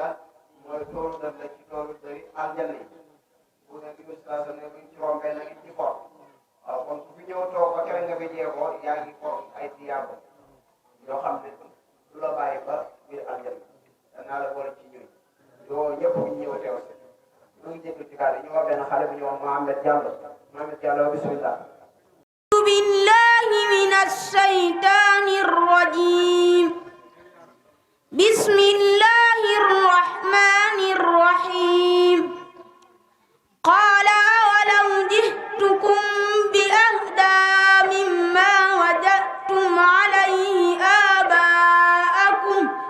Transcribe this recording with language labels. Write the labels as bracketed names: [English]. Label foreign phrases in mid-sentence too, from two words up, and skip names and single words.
[Wolof] lan mooy toolu dër la ci toolu dëri aljanna yi bu ne bi station ne buñ ci rombee nag ci for waaw kon ku fi ñëw toog ba kere nga fi jeexoo yaa ngi for ay tiyaabo yoo xam ne du la bàyyi ba biir aljanna danaa la boole ci ñun yoo ñëpp ñu ñëw teew si ñu ngi jéglu ci kàddu ñu wax benn xale bu ñu wax Mohamed Diallo bismillah [Arabic] بالله من الشيطان الرجيم بسم الله الرحمن الرحيم قال أولو جئتكم بأهدى مما وجدتم عليه آباءكم